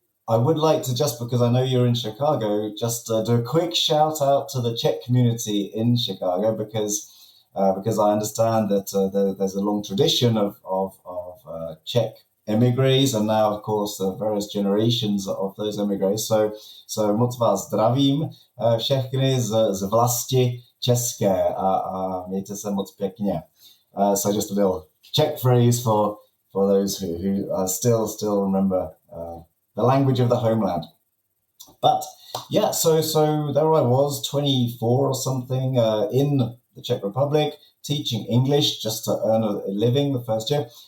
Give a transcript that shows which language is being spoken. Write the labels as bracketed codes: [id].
[en] I would like to, just because I know you're in Chicago, just do a quick shout out to the Czech community in Chicago, because I understand that there's a long tradition of Czech emigres, and now, of course, the various generations of those emigres. [cs] So moc vás zdravím všechny z vlasti české a mějte se moc pěkně. [en] So just a little Czech phrase for those who still remember the language of the homeland. But yeah, so there I was, 24 or something, in the Czech Republic, teaching English just to earn a living the first year.